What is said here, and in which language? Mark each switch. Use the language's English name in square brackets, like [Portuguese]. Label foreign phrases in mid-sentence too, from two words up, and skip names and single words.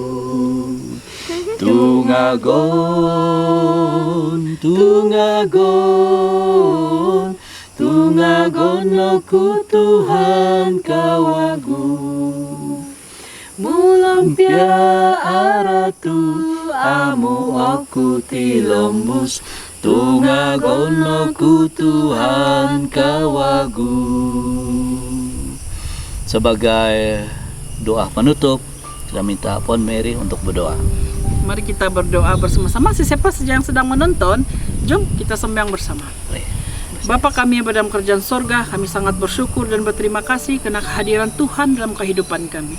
[Central Dusun] Tungagon, tungagon, tungagono ku Tuhan kawagu. Mulong Pia aratu amu aku tilombus, tungagono ku Tuhan kawagu. [Malay] Sebagai doa penutup, kita minta Pon Mary untuk berdoa. Mari kita berdoa bersama-sama. Siapa saja yang sedang menonton, jom kita sembahyang bersama. Bapa kami yang berada dalam kerajaan sorga, kami sangat bersyukur dan berterima kasih karena kehadiran Tuhan dalam kehidupan kami.